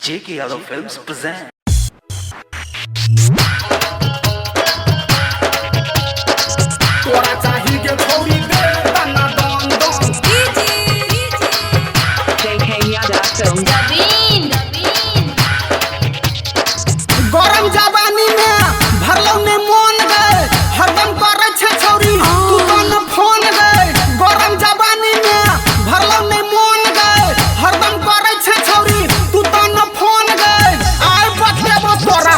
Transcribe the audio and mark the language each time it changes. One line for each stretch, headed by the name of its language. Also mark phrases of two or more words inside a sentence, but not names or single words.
English: J.K. Yadav Films present.
Maithili: तोरा चाही के छोड़ी दे तना दन दन
English: J.K. Yadav Films.
Maithili: गरम जवानी में भरलौ ने मन गए हरदम करे छे छौरी तू कौन फोन गए गरम जवानी में भरलौ ने मन गए हरदम करे छे छौरी तू कौन फोन गए आय बतेबो तोरा